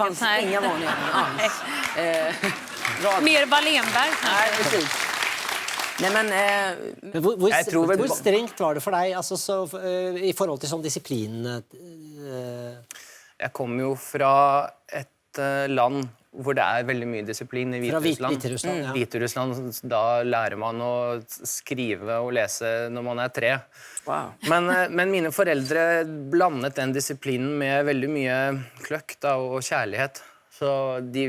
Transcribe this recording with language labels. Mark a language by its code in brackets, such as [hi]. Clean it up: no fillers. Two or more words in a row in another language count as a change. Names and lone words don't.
[sv] Nej, det fanns inga Vanheden alls. Mer Wallenberg. Nej, precis. Nej, men hur strängt var det för dig, alltså, så, i förhållande till sån disciplin? Jag kommer ju från ett land [no] hvor det er veldig mye disiplin i Fra Hviterussland. Hviterussland, ja. Hviterussland, da lærer man å skrive og lese når man er 3. Wow. Men mine foreldre blandet den disiplinen med veldig mye kløkt da, og kjærlighet. Så de